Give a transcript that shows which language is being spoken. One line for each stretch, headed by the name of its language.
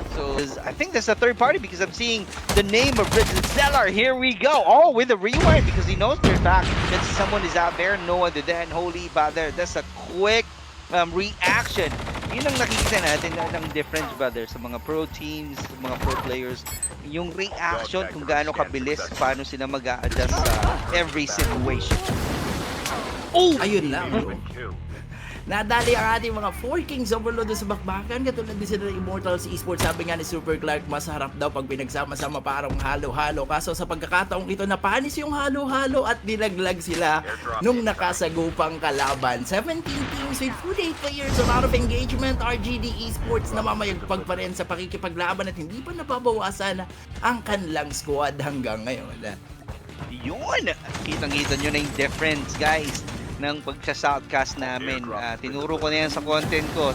English: So, I think that's a third party because I'm seeing the name of Bridget Stellar. Here we go. Oh, with a rewind because he knows for a fact that someone is out there. No other than Holy Father. That's a quick reaction.
Filipino: Yun ang nakikita natin ng difference, brother, sa mga pro teams, sa mga pro players. Yung reaction, kung gaano kabilis, paano sila mag-a-adjust sa
English: every situation.
Filipino: Oh! Ayun lang. Nadali ang ating mga 4 Kings overload sa bakbakan. Katulad din sila ng Immortals Esports. Sabi nga ni Super Clark, masarap daw pag pinagsama-sama parang halo-halo. Kaso sa pagkakataong ito, napanis yung halo-halo at nilaglag sila nung nakasagupang kalaban.
English: 17 teams with 48 players, a lot of engagement.
Filipino: RGD Esports namamayagpag pa rin sa pakikipaglaban at hindi pa nababawasan ang kanilang squad hanggang ngayon. Yun! Kitang-kita nyo na yung difference, guys, ng pagsa-shoutcast namin. Tinuro ko na yan sa content ko.